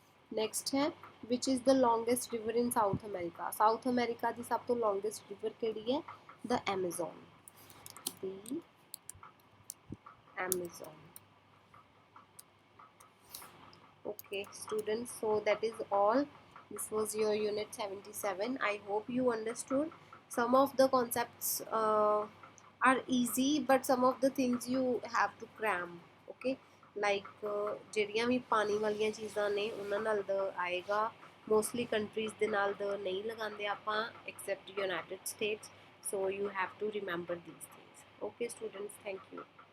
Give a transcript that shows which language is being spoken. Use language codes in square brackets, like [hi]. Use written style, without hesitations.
[en] next ਹੈ ਵਿਚ is the longest river in [pa] south America, south America ਦੀ ਸਭ ਤੋਂ longest river ਕਿਹੜੀ ਹੈ? [en] The Amazon, ਦੀ Amazon. Okay students, so that is all. This was your unit 77. I hope you understood. Some of the concepts are easy, but some of the things you have to cram. Okay, like [pa] ਜਿਹੜੀਆਂ ਵੀ ਪਾਣੀ ਵਾਲੀਆਂ ਚੀਜ਼ਾਂ ਨੇ ਉਹਨਾਂ ਨਾਲ ਦ ਆਏਗਾ, mostly countries ਦੇ ਨਾਲ ਦ ਨਹੀਂ ਲਗਾਉਂਦੇ ਆਪਾਂ [en] except United States, so you have to remember these things. Okay students, thank you.